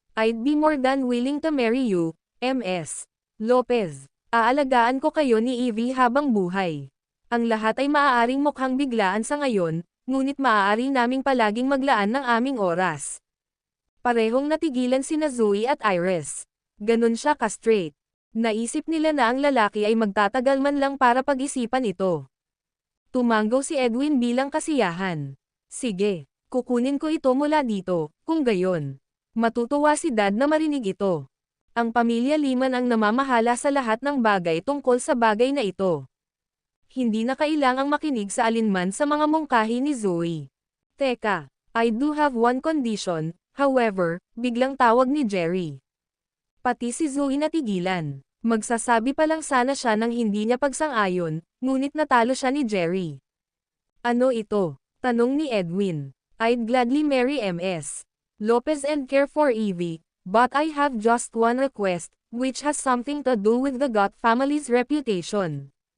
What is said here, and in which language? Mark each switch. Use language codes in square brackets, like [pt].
[en] I'd be more than willing to marry you, MS. Lopez. [tl] Aalagaan ko kayo ni Evie habang buhay. Ang lahat ay maaaring mukhang biglaan sa ngayon, ngunit maaari naming palaging maglaan ng aming oras. Parehong natigilan sina Zoe at Iris. Ganun siya ka-straight. Naisip nila na ang lalaki ay magtatagal man lang para pag-isipan ito. Tumanggaw si Edwin bilang kasiyahan. Sige, kukunin ko ito mula dito, kung gayon. Matutuwa si Dad na marinig ito. Ang pamilya Liman ang namamahala sa lahat ng bagay tungkol sa bagay na ito. Hindi na kailangang makinig sa alinman sa mga mungkahi ni Zoe. Teka, [en] I do have one condition, however, [tl] biglang tawag ni Jerry. Pati si Zoe natigilan. Magsasabi pa lang sana siya nang hindi niya pagsang-ayon, ngunit natalo siya ni Jerry. Ano ito? Tanong ni Edwin. [en] I'd gladly marry Ms. Lopez and care for Evie, but I have just one request, which has something to do with the Gott family's reputation.